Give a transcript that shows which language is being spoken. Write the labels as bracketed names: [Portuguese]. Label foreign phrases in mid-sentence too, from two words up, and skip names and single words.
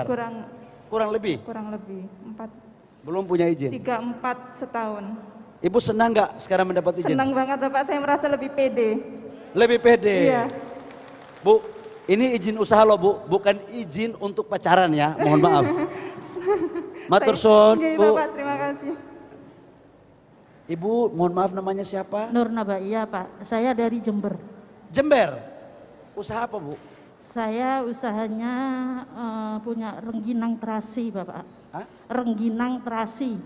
[Indonesian] Kurang lebih? Kurang lebih 4. Belum punya izin? 3-4 setahun. Ibu senang nggak sekarang mendapat izin? Senang banget Bapak, saya merasa lebih pede. Lebih pede? Iya. Bu, ini izin usaha loh Bu, bukan izin untuk pacaran ya, mohon maaf. [Javanese] Matur suwun, Bu. [Indonesian] Bapak, terima kasih. Ibu, mohon maaf namanya siapa? Nur Nabaia Pak, saya dari Jember. Jember? Usaha apa Bu? Saya usahanya punya rengginang terasi Bapak. Hah? Rengginang terasi.